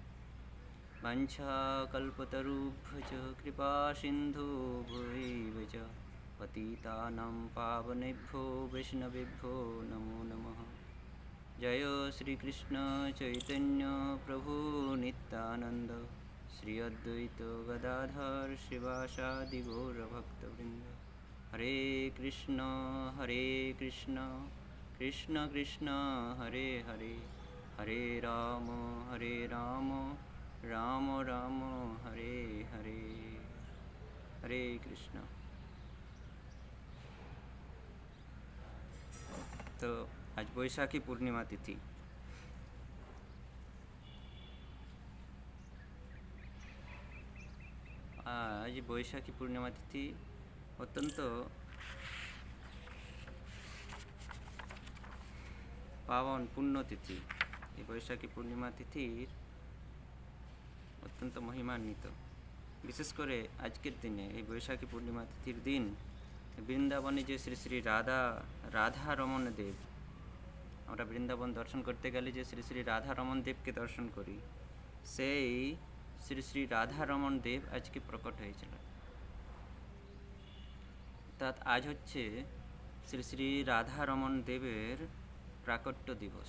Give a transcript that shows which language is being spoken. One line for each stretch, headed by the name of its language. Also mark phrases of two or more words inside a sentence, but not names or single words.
Sanskrit: वाञ्छाकल्पतरुभ्यश्च कृपासिन्धुभ्यैव च पतितानां पावनेभ्यो वैष्णवेभ्यो नमो नमः। जय श्री कृष्ण चैतन्य प्रभु नित्यानंद श्री अद्वैत गदाधर शिवासादि गौरभक्तवृंद। हरे कृष्ण कृष्ण कृष्ण हरे हरे, हरे राम राम राम हरे हरे। हरे कृष्ण।
Bangla: তো আজ বৈশাখী পূর্ণিমা তিথি। আজ বৈশাখী পূর্ণিমা তিথি অত্যন্ত পাবন পুণ্য তিথি। যে বৈশাখী পূর্ণিমা তিথি অত্যন্ত মহিমান্বিত। বিশেষ করে আজকের দিনে যে বৈশাখী পূর্ণিমা তিথির দিন বৃন্দাবনে যে শ্রী শ্রী রাধা রমণ দেব, আমরা বৃন্দাবন দর্শন করতে গেলে যে শ্রী শ্রী রাধা রমণ দেবকে দর্শন করি, সেই শ্রী শ্রী রাধা রমণ দেব আজকে প্রকট হয়েছিল। অর্থাৎ আজ হচ্ছে শ্রী শ্রী রাধা রমণ দেবের প্রাকট্য দিবস।